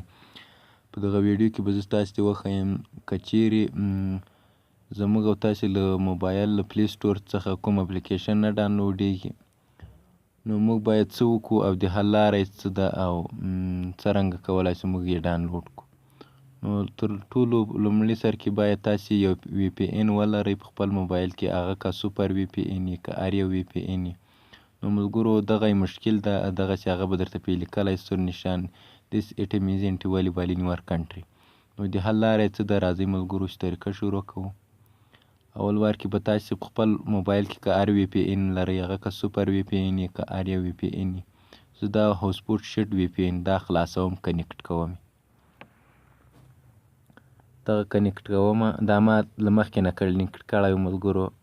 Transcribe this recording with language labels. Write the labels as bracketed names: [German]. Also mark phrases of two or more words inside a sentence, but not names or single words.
[Pashto] په دغه ویډیو کې به زه تاسو ته وښیم که چیرې زموږ او تاسې له موبایل له پلی سټور څخه کوم اپلیکیشن نه ډاونلوډېږي نو موږ باید څه وکړو او د حل لاره یې څه ده او څرنګه کولی شو موږ یې ډاونلوډ کړو. نو تر ټولو لومړي سر کې باید تاسې یو وی پی این ولرئ په خپل موبایل کې، هغه که سوپر وی پی این یې که هر یو وی پی این یې. نو ملګرو دغه مشکل ده، دغسې هغه به درته پې لیکلی سور نشان [English] this ATM isn't available in your country. [Pashto] نو د حل لاره یې څه ده، راځئ ملګرو چې طریقه شروع کوو. اول وار کې به تاسې په خپل موبایل کې که هر وی پی این لرئ، هغه که سوپر وی پی این یې که هر یو وی پی این یې. زه دا هوسپوټ شیټ وی پی این دا خلاصوم، کنیکټ کوم یې. دغه کنیکټ کوم، دا ما له مخکې نه کنیکټ کړی و ملګرو.